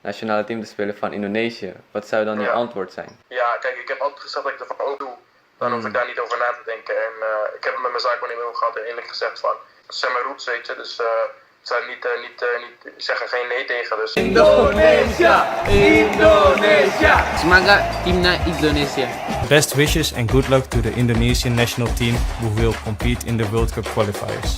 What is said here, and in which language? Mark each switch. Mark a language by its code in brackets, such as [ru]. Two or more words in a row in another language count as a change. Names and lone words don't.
[nl] nationale team te spelen van Indonesië. Wat zou dan je antwoord zijn? Ja, kijk, ik heb altijd gezegd dat ik ervan ook doe. Dan hoef ik daar niet over na te denken. En ik heb het met mijn zaakwaarnemer over gehad en eerlijk gezegd van, het zijn mijn roots, weet je. Dus ik zou niet zeggen geen nee tegen. Dus. [id] Indonesia! Indonesia! Semoga timnas Indonesia. [en] Best wishes and good luck to the Indonesian national team who will compete in the World Cup qualifiers.